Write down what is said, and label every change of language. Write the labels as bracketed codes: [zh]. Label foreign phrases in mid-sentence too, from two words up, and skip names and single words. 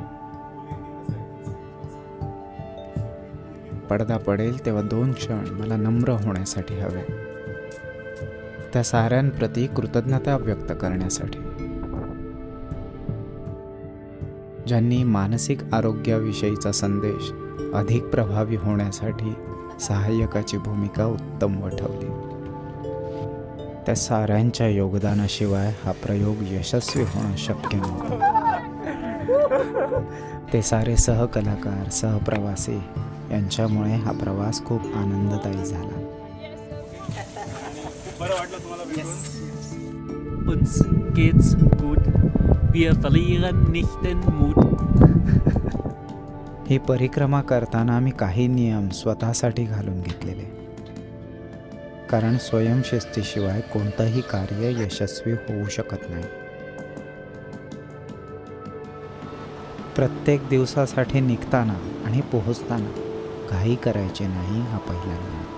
[mr] पडदा पडेल तेव्हा 2 क्षण मला नम्र होण्यासाठी हवे, त्या साऱ्यांप्रती कृतज्ञता व्यक्त करण्यासाठी, ज्यांनी मानसिक आरोग्याविषयीचा संदेश अधिक प्रभावी होण्यासाठी सहाय्यकाची भूमिका उत्तम वठवली. त्या साऱ्यांच्या योगदानाशिवाय हा प्रयोग यशस्वी होणं शक्य नव्हतं. ते सारे सहकलाकार, सहप्रवासी यांच्यामुळे हा प्रवास खूप आनंददायी झाला. [de] Uns geht's gut. Wir verlieren nicht den Mut. [mr] ही परिक्रमा करताना आम्ही काही नियम स्वतःसाठी घालून घेतलेले, कारण स्वयंशिस्तीशिवाय कोणतंही कार्य यशस्वी होऊ शकत नाही. प्रत्येक दिवसासाठी निघताना आणि पोहोचताना घाई करायची नाही, हा पहिला नियम.